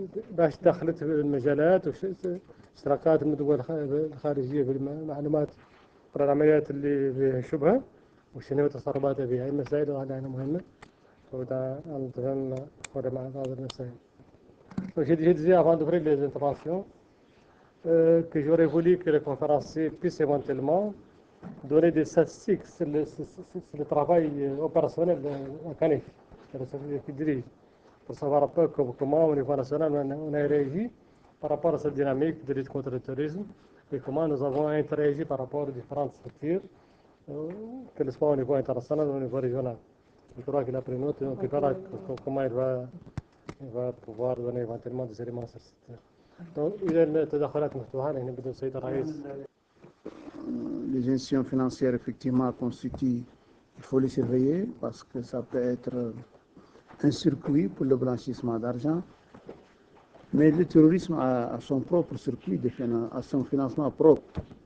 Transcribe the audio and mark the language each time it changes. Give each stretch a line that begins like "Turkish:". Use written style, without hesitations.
Arabic: باش دخلت في المجالات واشتراكات الدول الخارجية في المعلومات برا العمليات اللي فيها شبهة وشنو تصرفاتها فيها، هاي المسائل هذه مهمة. ودا نتفهم مع بعض المسائل.
French: J'ai dit avant d'ouvrir les interventions que j'aurais voulu que les conférenciers puissent éventuellement donner des statistiques sur le travail opérationnel en CANIF, qui dirige, pour savoir un peu comment au niveau national on a réagi par rapport à cette dynamique de lutte contre le terrorisme et comment nous avons interagi par rapport aux différentes structures, que ce soit au niveau international ou au niveau régional. Je crois qu'il a pris note, donc il verra comment il va pouvoir donner éventuellement des éléments sur cette.
Arabic: Donc, إذا التدخلات مفتوحة هنا بدون السيد الرئيس.
French: Les institutions financières, effectivement, constituent, il faut les surveiller parce que ça peut être un circuit pour le blanchissement d'argent. Mais le terrorisme a son propre circuit, a son financement propre.